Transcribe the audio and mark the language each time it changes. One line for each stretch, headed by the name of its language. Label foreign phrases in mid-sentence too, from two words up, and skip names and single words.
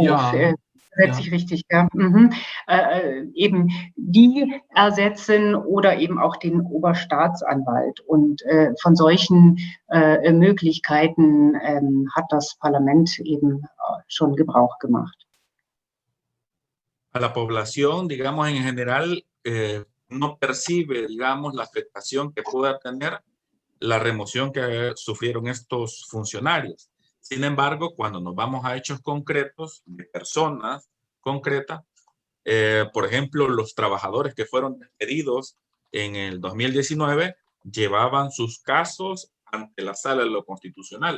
German: Ja, Setze ich richtig, ja. Eben die ersetzen oder eben auch den Oberstaatsanwalt. Und von solchen Möglichkeiten hat das Parlament eben schon Gebrauch gemacht.
Spanish: A la población, digamos, en general, no percibe, digamos, la afectación que pueda tener la remoción que sufrieron estos funcionarios. Sin embargo, cuando nos vamos a hechos concretos de personas concretas, por ejemplo, los trabajadores que fueron despedidos en el 2019 llevaban sus casos ante la Sala de lo Constitucional.